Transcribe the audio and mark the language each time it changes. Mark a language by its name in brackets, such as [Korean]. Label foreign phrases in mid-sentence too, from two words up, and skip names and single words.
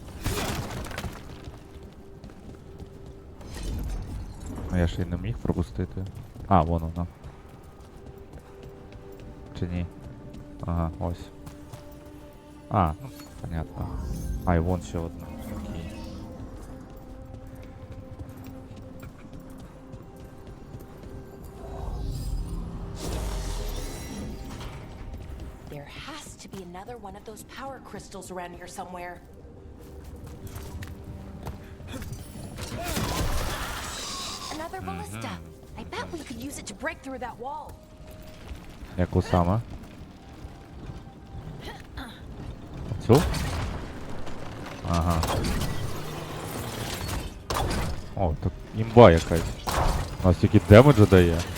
[Ukrainian] Ну я ще й не міг пропустити. А, вон вона. Чи ні? Ага, ось. А, ну, понятно. А, і вон ще одна. Окей. [English] There has to be another one of those power crystals around here somewhere. Another ballista. I bet we could use it to break through that wall. [Ukrainian] Яку саме? Цю? Ага. О, так імба якась. У нас тільки демеджа дає.